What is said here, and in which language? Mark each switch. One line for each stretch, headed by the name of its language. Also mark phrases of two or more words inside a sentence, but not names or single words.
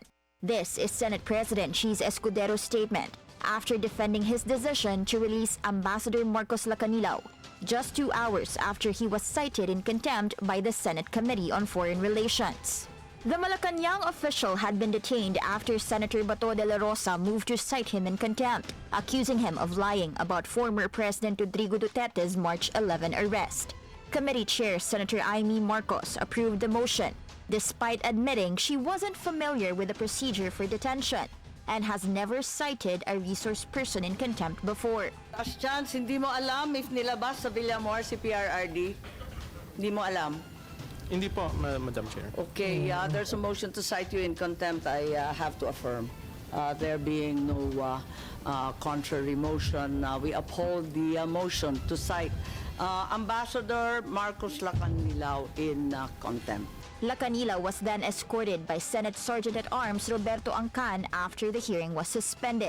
English: This is Senate President Chiz Escudero's statement after defending his decision to release Ambassador Marcos Lacanilao just 2 hours after he was cited in contempt by the Senate Committee on Foreign Relations. The Malacanang official had been detained after Senator Bato de la Rosa moved to cite him in contempt, accusing him of lying about former President Rodrigo Duterte's March 11 arrest. Committee Chair Senator Imee Marcos approved the motion, despite admitting she wasn't familiar with the procedure for detention and has never cited a resource person in contempt before. As chance,
Filipino: hindi mo alam if nilabas sa Villamor si PRRD? Hindi mo alam? Hindi po,
English: Madam Chair. Okay, there's a motion to cite you in contempt. I have to affirm. There being no contrary motion, we uphold the motion to cite Ambassador Marcos Lacanilao in contempt. Lacanilao was then escorted by Senate Sergeant-at-Arms Roberto Angcan after the hearing was suspended.